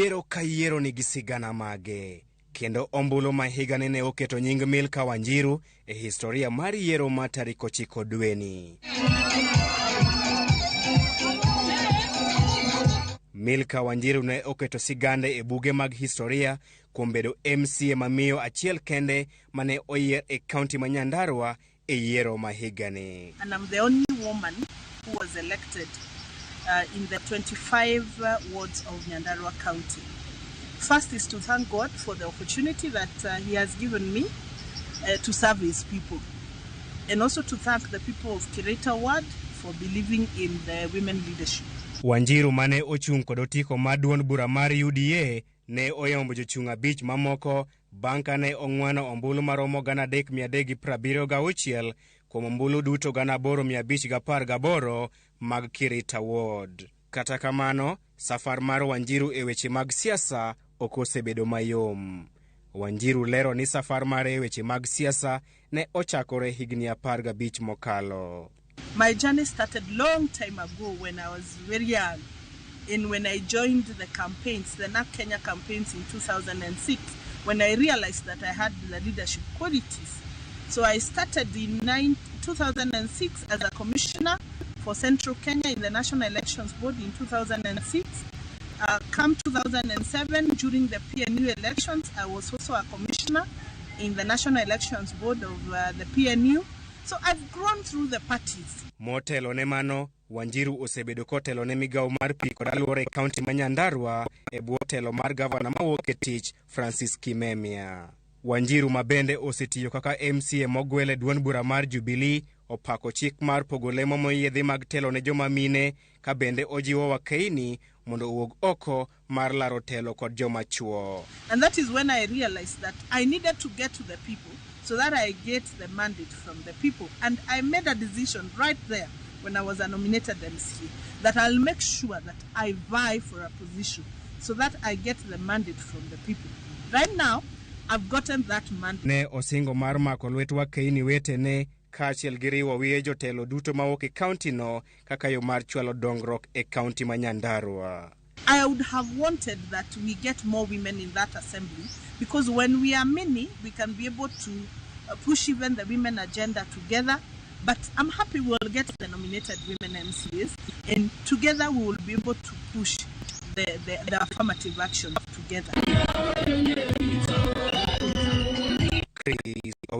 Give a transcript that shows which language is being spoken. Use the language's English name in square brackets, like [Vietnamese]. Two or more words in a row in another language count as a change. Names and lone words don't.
[Luo (Kenya and Tanzania)] kayiero nigi sigana mage. Kendo ombulu ma higani ne oketo nying Milka Wanjiru e historia mar yiero ma tarik 9 dweni. Milka Wanjiru ne oketo sigande e buge mag historia kuom bedo MCA ma Miyo Achiel kende mane oyier e kaunti ma Nyandarua e yiero ma higani. [English] And I'm the only woman who was elected in the 25 wards of Nyandarua County. First is to thank God for the opportunity that He has given me to serve His people. And also to thank the people of Kireta Ward for believing in the women leadership. [Luo (Kenya and Tanzania)] Wanjiru mane ochung' kod otiko mar duond bura mar UDA ne oyombo jochung' 5 mamoko bang' kane ong'wano ombulu maromo 3,376 kuom ombulu duto 8,518 mag Kireta Ward. Kata kamano, safar mar Wanjiru e weche mag siasa ok osebedo mayom. Wanjiru lero ni safar mare e weche mag siasa ne ochakore higni 15 mokalo. [English] My journey started long time ago when I was very young, and when I joined the campaigns, the NAC Kenya campaigns in 2006, when I realized that I had the leadership qualities. So I started in 2006 as a commissioner for Central Kenya in the National Elections Board in 2006. Come 2007, during the PNU elections, I was also a commissioner in the National Elections Board of the PNU. So I've grown through the parties. [Luo (Kenya and Tanzania)] Motelo ne mano, Wanjiru osebedo kotelo ne migawo mar pi kod alwora e kaunti ma Nyandarua e bwo telo mar gavana mawuok e tich Francis Kimemia. Wanjiru ma bende osetiyo kaka MCA mogwele duond bura mar Jubilee opako chik mar pogo lemo moyiedhi mag telo ne joma mine ka bende ojiwo wakeini mondo owuog oko mar laro telo kod joma chuo. [English] And that is when I realized that I needed to get to the people so that I get the mandate from the people. And I made a decision right there when I was a nominated MCA that I'll make sure that I vie for a position so that I get the mandate from the people. Right now, I've gotten that mandate. [Luo (Kenya and Tanzania)] Ne osingo mar mako lwet wakeini wetene Achiel gi riwo wiye jotelo duto mawuok e kaunti no kaka yo mar chwalo dongruok e kaunti ma Nyandarua. [English] I would have wanted that we get more women in that assembly, because when we are many, we can be able to push even the women agenda together. But I'm happy we'll get the nominated women MCAs, and together we will be able to push the affirmative action together.